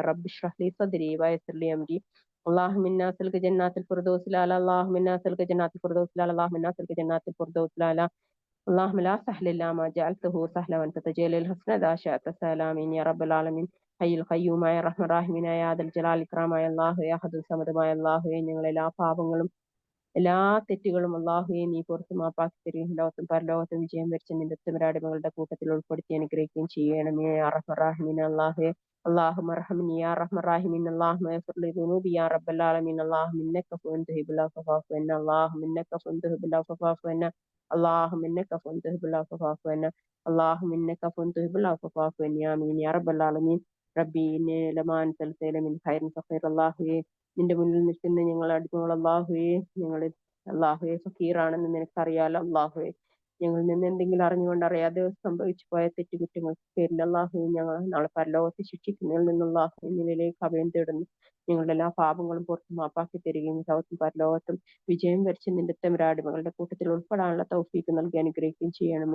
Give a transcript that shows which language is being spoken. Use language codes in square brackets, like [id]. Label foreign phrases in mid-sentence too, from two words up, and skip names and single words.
[ar] رب اشرح لي صدري ويسر لي أمري. اللهم إنا نسألك جنات الفردوس الأعلى. اللهم إنا نسألك جنات الفردوس الأعلى. اللهم إنا نسألك جنات الفردوس الأعلى. اللهم لا سهل إلا ما جعلته سهلا وأنت تجعل الحسن إذا شئت سهلا. آمين يا رب العالمين. حي القيوم يا الرحمن الراحمين يا ذا الجلال الإكرام يا الله يا أحد الصمد يا الله. [ml] ഞങ്ങളെ എല്ലാ പാപങ്ങളും എല്ലാ തെറ്റുകളും അല്ലാഹുവേ നീ പുറത്തു മാപ്പാക്കി തരികയും ലോകത്തും പരലോകത്തും വിജയം വരിച്ച നിന്റെ ഉത്തമരാടിമകളുടെ കൂട്ടത്തിൽ ഉൾപ്പെടുത്തി അനുഗ്രഹിക്കുകയും ചെയ്യണമേ [ar] يا رحمن رحيمين. അല്ലാഹുവേ اللهم ارحمني يا ارحم الراحمين. اللهم اغفر لي ذنوبي يا رب العالمين. اللهم انك عفو تحب العفو فاعف عنا. اللهم انك عفو تحب العفو فاعف عنا. اللهم انك عفو تحب العفو فاعف عنا. اللهم انك عفو تحب العفو فاعف عنا. امين يا رب العالمين. ربي إني لما أنزلت من خير فقير. [ml] അല്ലാഹുവേ നിന്റെ മുന്നിൽ നിൽക്കുന്ന ഞങ്ങൾ അടിമകൾ അല്ലാഹുവേ, ഞങ്ങൾ അല്ലാഹുവേ ഫക്കീറാണെന്ന് നിനക്കറിയാലോ. അല്ലാഹുവേ ഞങ്ങളിൽ നിന്ന് എന്തെങ്കിലും അറിഞ്ഞുകൊണ്ട് അറിയാതെ സംഭവിച്ചു പോയ തെറ്റുകുറ്റങ്ങൾക്ക് പേരിൽ അല്ലാഹുവേ ഞങ്ങൾ നാളെ പരലോകത്ത് ശിക്ഷിക്കുന്നതിൽ നിന്നുള്ള നിന്നിലേക്ക് അഭയം തേടുന്നു. ഞങ്ങളുടെ എല്ലാ പാപങ്ങളും പുറത്ത് മാപ്പാക്കി തരികയും ലോകത്തും പരലോകത്തും വിജയം വരിച്ച് നിന്റെ തെമരാടിമകളുടെ കൂട്ടത്തിൽ ഉൾപ്പെടാനുള്ള തൗഫീക്ക് നൽകി അനുഗ്രഹിക്കുകയും ചെയ്യണമേ.